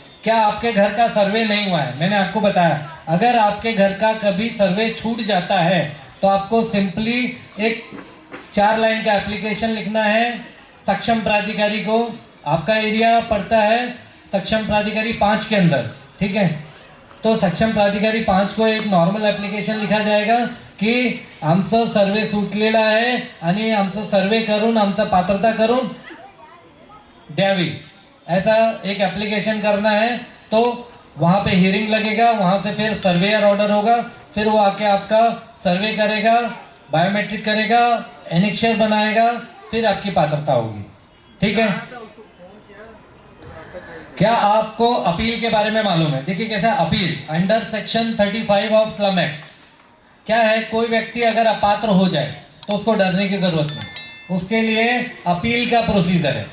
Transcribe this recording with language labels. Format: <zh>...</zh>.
<hi>क्या आपके घर का सर्वे नहीं हुआ है? मैंने आपको बताया, अगर आपके घर का कभी सर्वे छूट जाता है तो आपको सिंपली एक 4 लाइन का एप्लीकेशन लिखना है सक्षम प्राधिकारी को। आपका एरिया पड़ता है सक्षम प्राधिकारी 5 के अंदर, ठीक है। तो सक्षम प्राधिकारी 5 को एक नॉर्मल एप्लीकेशन लिखा जाएगा की</hi> <mr>आमचं सर्वे सुटलेला आहे आणि आमचं सर्वे करून आमचं पात्रता करून द्यावी,</mr> <hi>ऐसा एक एप्लीकेशन करना है। तो वहाँ पे हियरिंग लगेगा, वहाँ से फिर सर्वेयर ऑर्डर होगा, फिर वो आके आपका सर्वे करेगा, बायोमेट्रिक करेगा, एनेक्चर बनाएगा, फिर आपकी पात्रता होगी, ठीक है। क्या आपको अपील के बारे में मालूम है? देखिए कैसा appeal under section 35 of slum act क्या है, कोई व्यक्ति अगर अपात्र हो जाए तो उसको डरने की जरूरत नहीं, उसके लिए अपील का प्रोसीजर है।</hi>